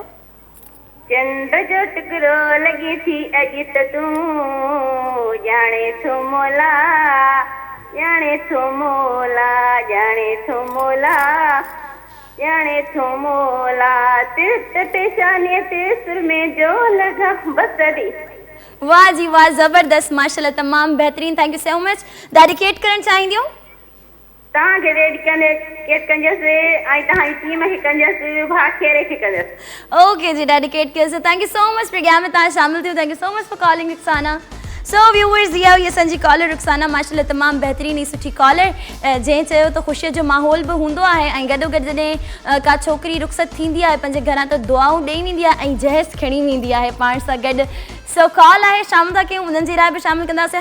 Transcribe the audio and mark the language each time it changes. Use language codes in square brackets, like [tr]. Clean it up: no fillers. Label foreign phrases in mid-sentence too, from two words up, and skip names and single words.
[sd] चंड जो टुकड़ो लॻे थी अॼु त तूं ॼाणे थो मोला, ॼाणे थो मोला, ॼाणे थो मोला, ॼाणे थो मोला, तिर्त पेशानीअ ते सुर में जो लॻा बसरी। वाह जी वाह, ज़बरदस्त, माशाल्लाह, तमामु बहितरीन। [en] thank you so much. [sd] डेडिकेट करणु चाहींदियूं? तव्हांखे डेडिकेट कंदसि ऐं तव्हांजी टीम खे कंदसि, भाउ खेरे खे कंदसि। ओके जी, डेडिकेट कयोसीं। [en] thank you so much [sd] प्रोग्राम में तव्हां शामिल थियो। [en] thank you so much for calling Rukhsana. so viewers, [sd] इहा हुई असांजी कॉलर रुखसाना, माशाल्लाह तमामु बहितरीन ऐं सुठी कॉलर। जंहिं चयो त ख़ुशीअ जो माहौल बि हूंदो आहे ऐं गॾोगॾु जॾहिं का छोकिरी रुख़सत थींदी आहे पंहिंजे घरां, त दुआऊं ॾेई वेंदी आहे ऐं जहेज़ खणी वेंदी आहे पाण सां गॾु। सो कॉल आहे, शामिल था कयूं, उन्हनि जी राय बि शामिल कंदासीं।